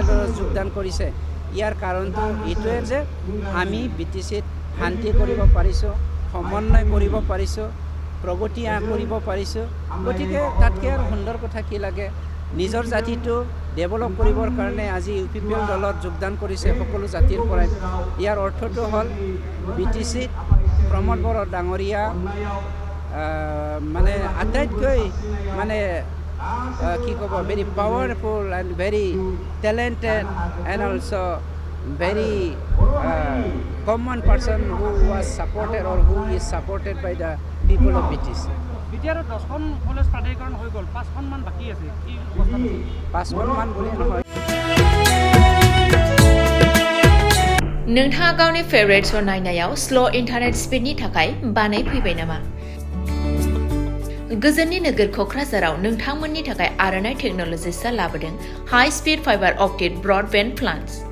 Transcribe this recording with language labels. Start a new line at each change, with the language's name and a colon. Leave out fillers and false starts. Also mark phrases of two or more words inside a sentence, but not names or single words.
Assamese: দলত যোগদান কৰিছে ইয়াৰ কাৰণটো এইটোৱে যে আমি BTCত শান্তি কৰিব পাৰিছোঁ সমন্বয় কৰিব পাৰিছোঁ প্ৰগতি কৰিব পাৰিছোঁ গতিকে তাতকৈ আৰু সুন্দৰ কথা কি লাগে নিজৰ জাতিটো ডেভেলপ কৰিবৰ কাৰণে আজি UPPL দলত যোগদান কৰিছে সকলো জাতিৰ পৰাই ইয়াৰ অৰ্থটো হ'ল BTCত প্ৰমোদ বড়ো ডাঙৰীয়া মানে আটাইতকৈ মানে কি ক'ব
English: very powerful and very talented and also very common person who was supported or who is supported by the people of BTC.
Assamese: বিটিআৰৰ 10খন কলেজ প্ৰাধিকৰণ হৈ গ'ল 5খন মান বাকী আছে কি 5খন মান বুলি নহয়
Bodo: नोंथाङा गावनि
English: favourite show'
Bodo: नायनायाव
English: slow internet speed
Bodo: थाखाय बानायफैबाय नामा गोजोननि नोगोर क'क्राझाराव नोंथांमोननि थाखाय आर'नाइ टेक्न'लजिसआ लाबोदों
English: high speed fibre optic broadband plans